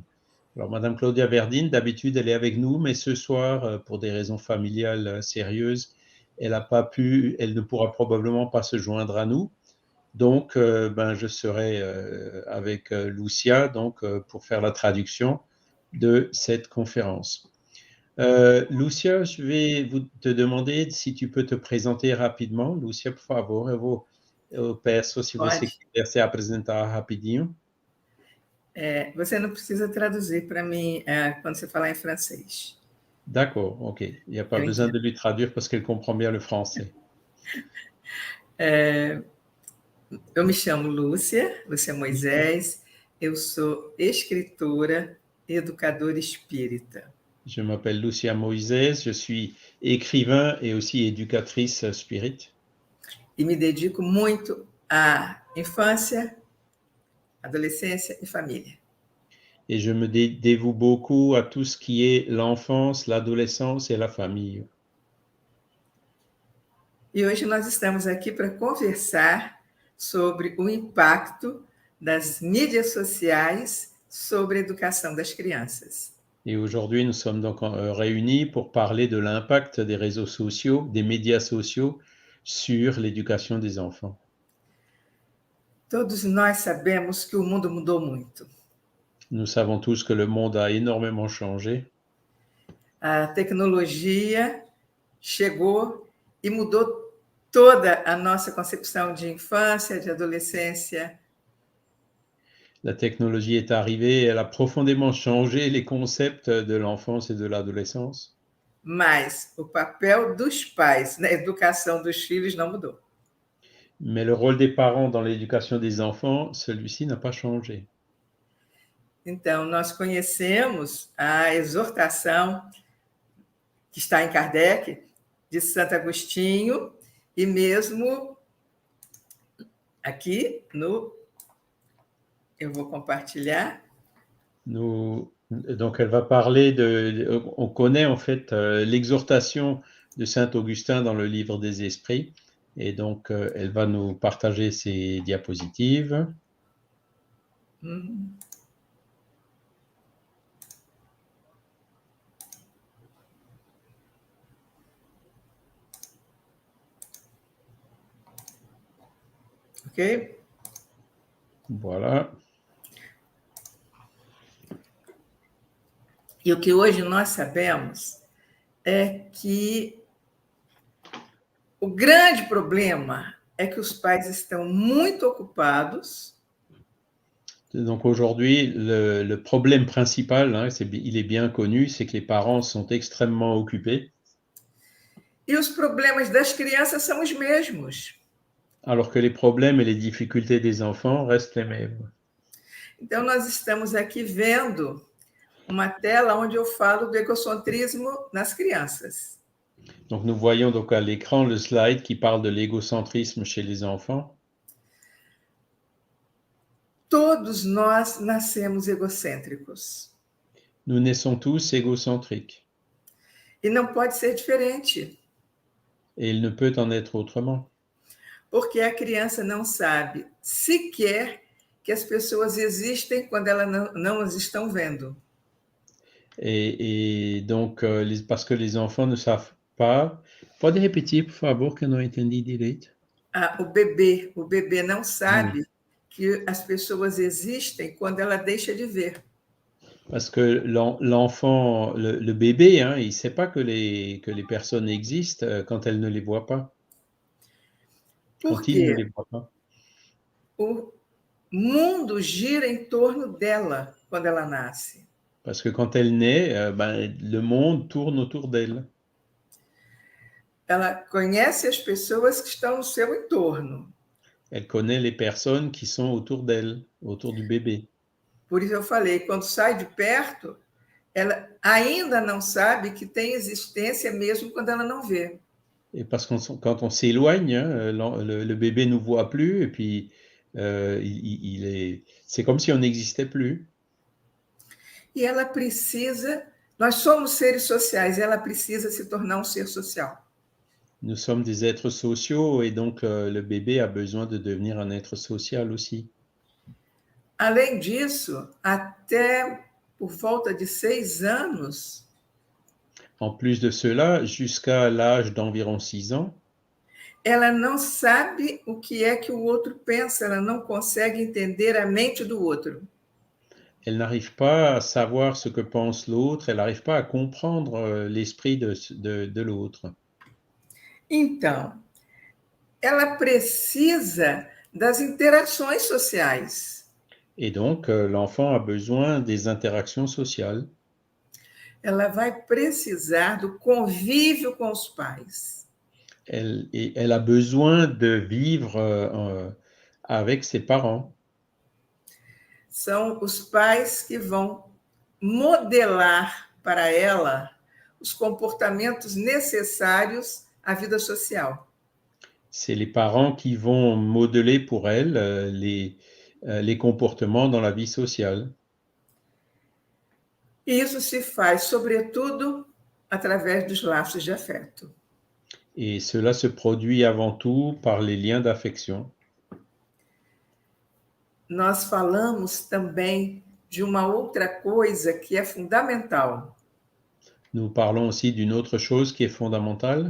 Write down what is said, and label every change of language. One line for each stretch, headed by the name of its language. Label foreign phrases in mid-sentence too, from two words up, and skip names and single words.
French: Alors, Madame Claudia Verdine, d'habitude, elle est avec nous, mais ce soir, pour des raisons familiales sérieuses, elle ne pourra probablement pas se joindre à nous. Donc, je serai avec Lucia pour faire la traduction de cette conférence. Lucia, je vais te demander si tu peux te présenter rapidement.
Portuguese: Lucia, por favor, eu peço se você Pode. quiser se apresentar rapidinho. Você não precisa traduzir para mim quando você falar em francês.
French: D'accord, ok. Il n'y a pas
Portuguese: Eu
French: besoin
Portuguese: entendo.
French: de lui traduire parce qu'elle comprend bien le français.
Portuguese: Eu me chamo Lúcia Moisés, eu sou escritora e educadora espírita.
French: Je m'appelle Lucia Moises, je suis écrivain et aussi éducatrice spirit.
Portuguese: E me dedico muito à infância, adolescência e família.
French: Et je me dévoue beaucoup à tout ce qui est l'enfance, l'adolescence et la famille.
Portuguese: E hoje nós estamos aqui para conversar sobre o impacto das mídias sociais sobre a educação das crianças.
French: Et aujourd'hui, nous sommes donc réunis pour parler de l'impact des réseaux sociaux, des médias sociaux sur l'éducation des enfants.
Portuguese: Todos nós sabemos que o mundo mudou muito.
French: Nous savons tous que le monde a énormément changé.
Portuguese: A tecnologia chegou e mudou toda a nossa concepção de infância, de adolescência.
French: La technologie est arrivée, elle a profondément changé les concepts de l'enfance et de l'adolescence.
Portuguese: Mas o papel dos pais na educação dos filhos não mudou.
French: Mais le rôle des parents dans l'éducation des enfants, celui-ci n'a pas changé.
Portuguese: Então, nós conhecemos a exortação que está em Kardec, de Santo Agostinho, e mesmo aqui no... Eu vou compartilhar.
French: Donc, elle va parler on connaît en fait l'exhortation de Saint Augustin dans le livre des Esprits, et donc elle va nous partager ses diapositives. Ok? Voilà.
Portuguese: E o que hoje nós sabemos é que o grande problema é que os pais estão muito ocupados.
French: Donc aujourd'hui, le problème principal, il est bien connu, c'est que les parents sont extrêmement occupés.
Portuguese: E os problemas das crianças são os mesmos.
French: Alors que les problèmes et les difficultés des enfants restent les mêmes.
Portuguese: Então, nós estamos aqui vendo uma tela onde eu falo do egocentrismo nas crianças.
French: Donc nous voyons donc à l'écran le slide qui parle de l'égocentrisme chez les enfants.
Portuguese: Todos nós nascemos egocêntricos.
French: Nous naissons tous égocentriques
Portuguese: E não pode ser diferente,
French: et il ne peut en être autrement.
Portuguese: porque a criança não sabe sequer que as pessoas existem quando elas não as estão vendo.
French: Et donc, parce que les enfants ne savent pas.
Portuguese: Pode repetir, por favor, que eu não entendi direito? O bebê não sabe que as pessoas existem quando ela deixa de ver.
French: Parce que l'enfant, le bébé, hein, il ne sait pas que les personnes existent quand elle ne les voit pas,
Portuguese: Por
French: quand il ne
Portuguese: quê?
French: les voit pas.
Portuguese: O mundo gira em torno dela quando ela nasce.
French: Parce que quand elle naît, le monde tourne autour d'elle.
Portuguese: Ela conhece as pessoas que estão no seu entorno.
French: Elle connaît les personnes qui sont autour d'elle, autour du bébé.
Portuguese: Por isso eu falei, quando sai de perto, ela ainda não sabe que tem existência mesmo quando ela não vê.
French: Et parce que quand on s'éloigne, hein, le bébé ne nous voit plus et puis c'est comme si on n'existait plus.
Portuguese: E ela precisa, nós somos seres sociais, ela precisa se tornar um ser social.
French: Nous sommes des êtres sociaux et donc le bébé a besoin de devenir un être social aussi.
Portuguese: Além disso, até por volta de 6 anos,
French: En plus de cela, jusqu'à l'âge d'environ 6 ans,
Portuguese: ela não sabe o que é que o outro pensa, ela não consegue entender a mente do outro.
French: elle n'arrive pas à savoir ce que pense l'autre, elle n'arrive pas à comprendre l'esprit de l'autre.
Portuguese: Então, ela precisa das interações sociais.
French: Et donc, l'enfant a besoin des interactions sociales.
Portuguese: Ela vai precisar do convívio com os pais.
French: Elle a besoin de vivre avec ses parents.
Portuguese: São os pais que vão modelar para ela os comportamentos necessários à vida social.
French: C'est les parents qui vont modeler pour elle les comportements dans la vie sociale.
Portuguese: E isso se faz, sobretudo, através dos laços de afeto.
French: Et cela se produit avant tout par les liens d'affection.
Portuguese: Nós falamos também de uma outra coisa que é fundamental,
French: Nous parlons aussi d'une autre chose qui est fondamentale,